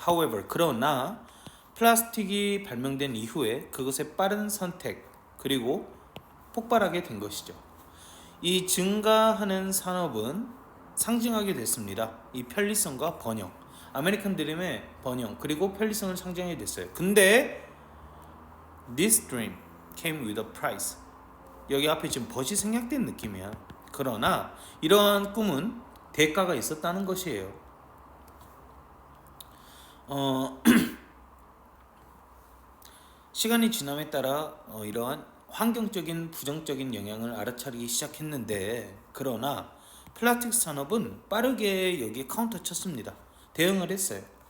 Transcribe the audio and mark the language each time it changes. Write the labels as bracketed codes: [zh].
[ko] However, 그러나 플라스틱이 발명된 이후에 그것의 빠른 선택 그리고 폭발하게 된 것이죠. 이 증가하는 산업은 상징하게 됐습니다. 이 편리성과 번영, 아메리칸 드림의 번영 그리고 편리성을 상징하게 됐어요. [en] 근데 this dream came with a price. [ko] 여기 앞에 지금 벗이 생략된 느낌이야. 그러나 이러한 꿈은 대가가 있었다는 것이에요. 시간이 지남에 따라 이러한 환경적인 부정적인 영향을 알아차리기 시작했는데 그러나 플라스틱 산업은 빠르게 여기에 카운터 쳤습니다. 대응을 했어요.